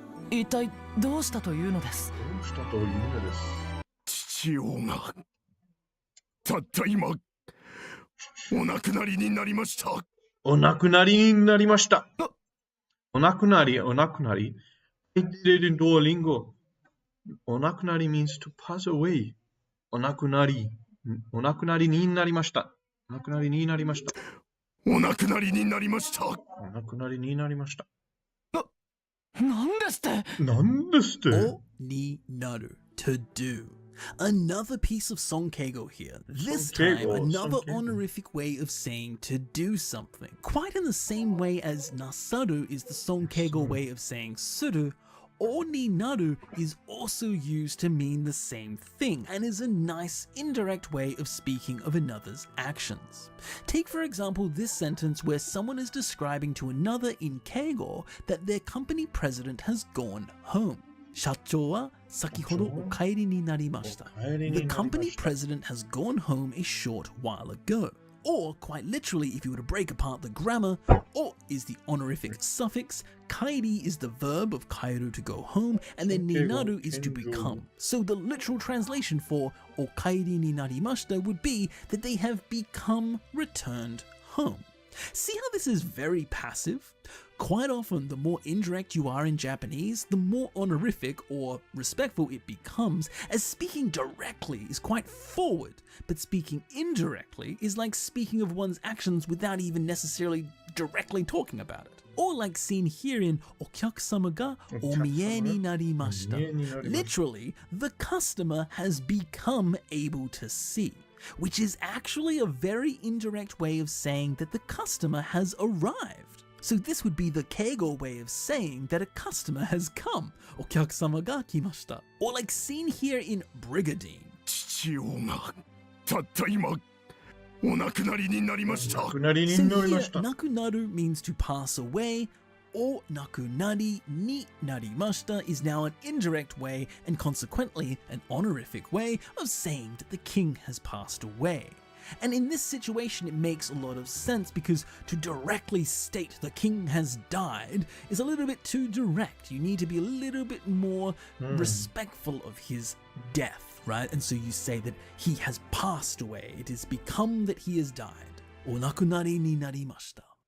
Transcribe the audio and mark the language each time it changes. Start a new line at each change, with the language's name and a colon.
Japanese: 一体どうしたというのです。どうしたというのです。父王がたった今お亡くなりになりました。お亡くなりになりました。お亡くなり
English: I did it in Duolingo.
Japanese: お亡くなり
English: means to pass away.
Japanese: お亡くなりになりました。お亡くなりになりました。お亡くなりになりました。お亡くなりになりました。なんですってなんですっておになる
English: to do. Another piece of Sonkeigo here. This time, another honorific way of saying to do something. Quite in the same way as nasaru is the Sonkeigo way of saying suru, o ni naru is also used to mean the same thing and is a nice indirect way of speaking of another's actions. Take for example this sentence where someone is describing to another in Keigo that their company president has gone home.
Japanese: 社長は先ほどお帰りになりました。
English: The company president has gone home a short while ago. Or, quite literally, if you were to break apart the grammar, o is the honorific suffix, kairi is the verb of kairu to go home, and then ninaru is to become. So the literal translation for o kairi ni narimashita would be that they have become returned home. See how this is very passive? Quite often, the more indirect you are in Japanese, the more honorific or respectful it becomes, as speaking directly is quite forward, but speaking indirectly is like speaking of one's actions without even necessarily directly talking about it. Or like seen here in
Japanese: お客様がお見えになりました.
English: Literally, the customer has become able to see, which is actually a very indirect way of saying that the customer has arrived. So this would be the Keigo way of saying that a customer has come.
Japanese: お客様が来ました.
English: Or like seen here in Brigadine.
Japanese: 父王がたった今お亡くなりになりました。お亡くなりに
English: So
Japanese: なりま
English: here,
Japanese: した。
English: nakunaru means to pass away, or nakunari ni narimashita is now an indirect way and consequently an honorific way of saying that the king has passed away. And in this situation it makes a lot of sense because to directly state the king has died is a little bit too direct. You need to be a little bit more respectful of his death, right? And so you say that he has passed away. It has become that he has died.
Japanese: お亡くなりになりました.